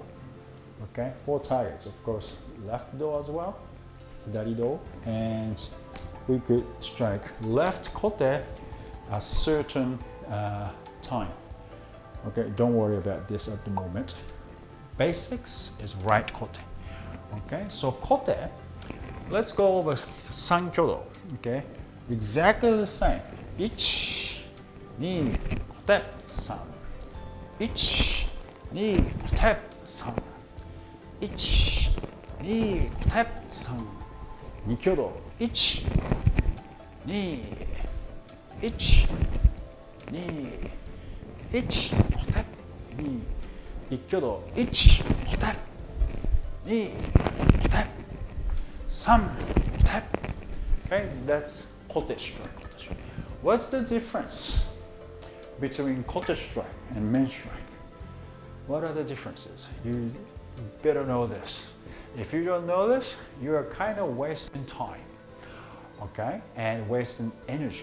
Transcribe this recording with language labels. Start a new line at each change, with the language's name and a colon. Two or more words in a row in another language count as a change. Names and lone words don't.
English: Okay, 4 targets. Of course, left do as well,
Japanese: hidari do,
English: and we could strike left kote a certain time. Okay, don't worry about this at the moment. Basics is right kote. Okay, so kote, let's go over Sankyodo. Okay, exactly the same. 1, 2, kote, 3. 1, 2, kote, 3. 1, 2, kote, 3. Nikkyodo. 1, 2, 1, 2, 1, kote, 2. Ikkyodō. 1, kote, 2, kote, 3, kote. Okay, that's kote strike. What's the difference between kote strike and main strike? What are the differences? You better know this. If you don't know this, you are kind of wasting time, okay, and wasting energy.